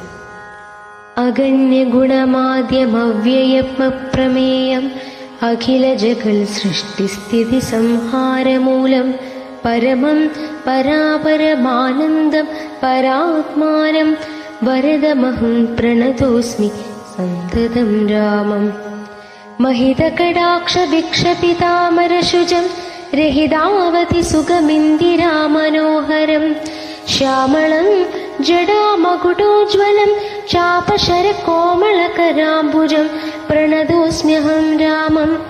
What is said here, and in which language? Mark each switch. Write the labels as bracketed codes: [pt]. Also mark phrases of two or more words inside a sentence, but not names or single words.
[sa] അഗണ്യഗുണമാദ്യമവ്യയമപ്രമേയം അഖില ജഗൽ സൃഷ്ടിസ്ഥിതി സംഹാരമൂലം പരമം പരാപരമാനന്ദം പരാത്മാനം വരദമഹം പ്രണതോസ്മി സന്തതം രാമം. महितकटाक्षभिक्षपितामरशुजं रहितावति सुखमिन्दिरामनोहरं श्यामलं जडामकुटोज्ज्वलं चापशरकोमलकराम्बुजं प्रणतोऽस्म्यहं रामं.